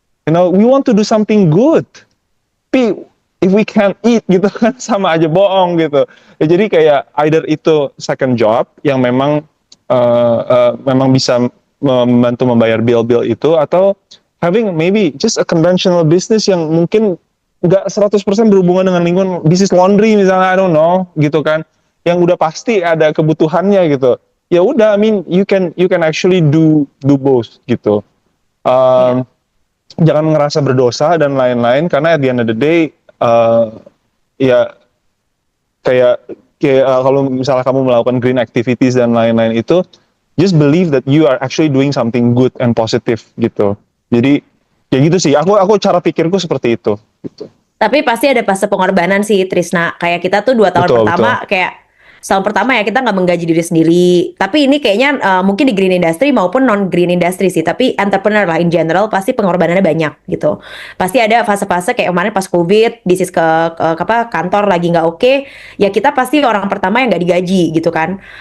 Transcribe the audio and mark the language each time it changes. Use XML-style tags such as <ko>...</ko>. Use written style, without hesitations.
<en>We want to do something good.</en> <id>Tapi</id> <en>if we can't eat</en> <id>gitu kan sama aja bohong gitu. Ya, jadi kayak either itu second job yang memang memang bisa membantu membayar bill-bill itu, atau</id> <en>having maybe just a conventional business</en> <id>yang mungkin nggak 100% berhubungan dengan lingkungan, bisnis laundry misalnya,</id> <en>I don't know</en> <id>gitu kan, yang udah pasti ada kebutuhannya gitu. Ya udah,</id> <en>I mean you can actually do both gitu.</en> <id>Jangan ngerasa berdosa dan lain-lain, karena</id> <en>at the end of the day</en> <id>ya kayak kalau misalnya kamu melakukan</id> <en>green activities</en> <id>dan lain-lain itu,</id> <en>just believe that you are actually doing something good and positive gitu.</en> <id>Jadi ya gitu sih. Aku cara pikirku seperti itu. Gitu. Tapi pasti ada fase pengorbanan sih, Trisna. Kayak kita tuh 2 tahun Betul, pertama, kayak setahun pertama ya kita nggak menggaji diri sendiri. Tapi ini kayaknya mungkin di green industry maupun non green industry sih. Tapi entrepreneur lah</id> <en>in general</en> <id>pasti pengorbanannya banyak gitu. Pasti ada fase-fase kayak kemarin pas COVID, bisnis ke kantor lagi nggak oke, ya kita pasti orang pertama yang nggak digaji gitu kan.</id>